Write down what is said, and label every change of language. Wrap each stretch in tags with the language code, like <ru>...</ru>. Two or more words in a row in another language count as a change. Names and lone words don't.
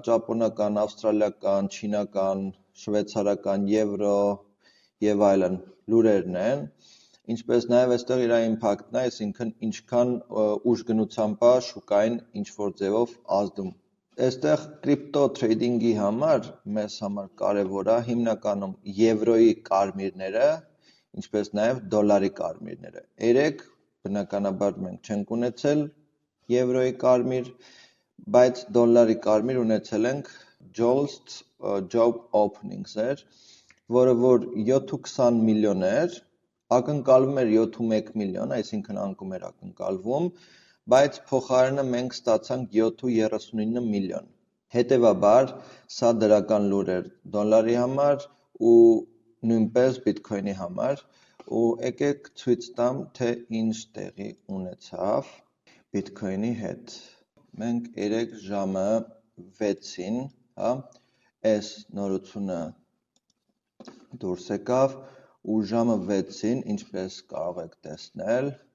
<hy>ճապոնական, ավստրալիական, չինական, շվեյցարական, եվրո եւ այլն լուրերն են, ինչպես նաեւ այստեղ իր իմպակտն է, այսինքն ինչքան ուժգնությամբ է շուկային ինչ-որ ձևով ազդում։ Այստեղ կրիպտո թրեյդինգի համար մեզ համար կարևոր է հիմնականում եվրոյի կարմիրները, ինչպես նաեւ դոլարի կարմիրները։ Երեք բնականաբար մենք չենք ունեցել եվրոյի կարմիր, բայց դոլարի կարմիր ունեցել ենք</hy> <en>JOLTS job openings</en> <hy>էր, որը որ 7.20 միլիոն էր, ակնկալվում էր 7.1 միլիոն, այսինքն անկում էր ակնկալվում, բայց փոխարենը մենք ստացանք 7.39 միլիոն։ Հետևաբար, սա դրական լուր էր դոլարի համար ու նույնպես բիտքոյնի համար, ու եկեք ցույց տամ, թե ինչ տեղի ունեցավ բիտքոյնի հետ։ Մենք 3 ժամը 6-ին, այս նորությունը դուրս եկավ ու ժամը 6-ին, ինչպես կարող եք տեսնել,</hy>